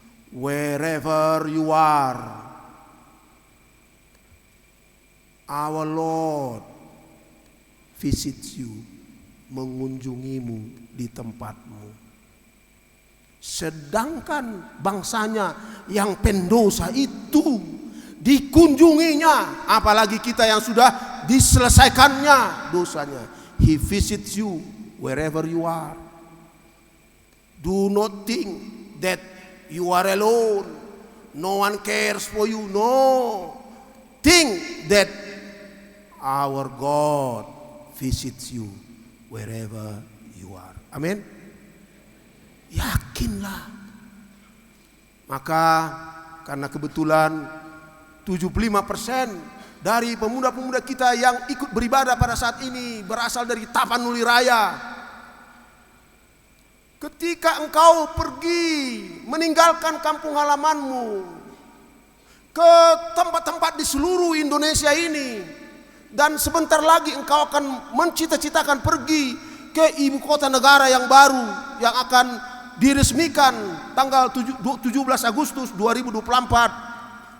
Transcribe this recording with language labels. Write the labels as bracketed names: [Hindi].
[English] Wherever you are, our Lord visits you, [Indonesian] mengunjungimu di tempatmu. Sedangkan bangsanya yang pendosa itu dikunjunginya, apalagi kita yang sudah diselesaikannya dosanya. [English] He visits you wherever you are. Do not think that you are alone, no one cares for you. No, think that our God visits you wherever you are. [Indonesian] Amin. Yakinlah. Maka karena kebetulan 75% dari pemuda-pemuda kita yang ikut beribadah pada saat ini berasal dari Tapanuli Raya. Ketika engkau pergi meninggalkan kampung halamanmu ke tempat-tempat di seluruh Indonesia ini, dan sebentar lagi engkau akan mencita-citakan pergi ke ibu kota negara yang baru yang akan diresmikan tanggal 17 Agustus 2024.